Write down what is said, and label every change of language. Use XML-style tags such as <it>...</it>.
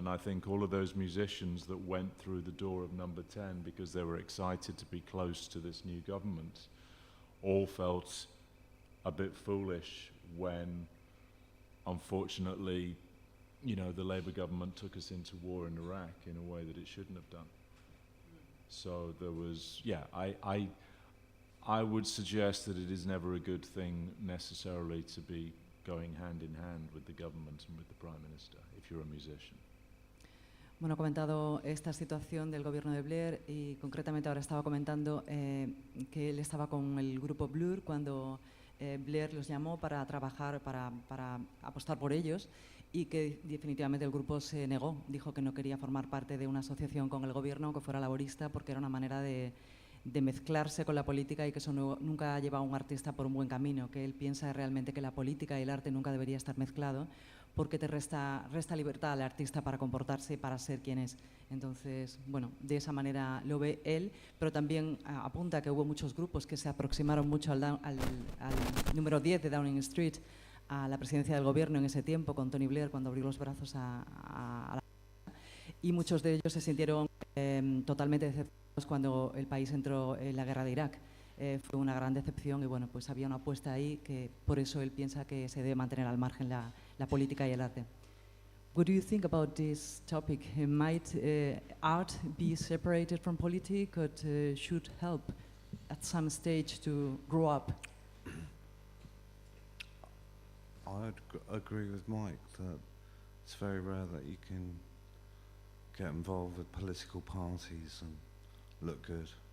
<en>And I think all of those musicians that went through the door of Number 10 because they were excited to be close to this new government all felt a bit foolish when, unfortunately, the Labour government took us into war in Iraq in a way that it shouldn't have done. So there was, I would suggest that it is never a good thing necessarily to be going hand in hand with the government and with the Prime Minister if you're a musician.</en> <es>Bueno, ha comentado esta situación del gobierno de Blair y concretamente ahora estaba comentando que él estaba con el grupo Blur cuando Blair los llamó para trabajar, para apostar por ellos, y que definitivamente el grupo se negó, dijo que no quería formar parte de una asociación con el gobierno, aunque fuera laborista, porque era una manera de mezclarse con la política y que eso nunca ha llevado a un artista por un buen camino, que él piensa realmente que la política y el arte nunca debería estar mezclado porque te resta libertad al artista para comportarse y para ser quien es. Entonces, bueno, de esa manera lo ve él, pero también apunta que hubo muchos grupos que se aproximaron mucho al número 10 de Downing Street, a la presidencia del gobierno en ese tiempo, con Tony Blair, cuando abrió los brazos a la... Y muchos de ellos se sintieron totalmente decepcionados cuando el país entró en la guerra de Irak. Fue una gran decepción y bueno, pues había una apuesta ahí que por eso él piensa que se debe mantener al margen la política y el arte.</es> <en>What do you think about this topic? Might art be separated from politics, or should help at some stage to grow up? I'd agree with Mike that it's very rare that you can get involved with political parties and look good.</en>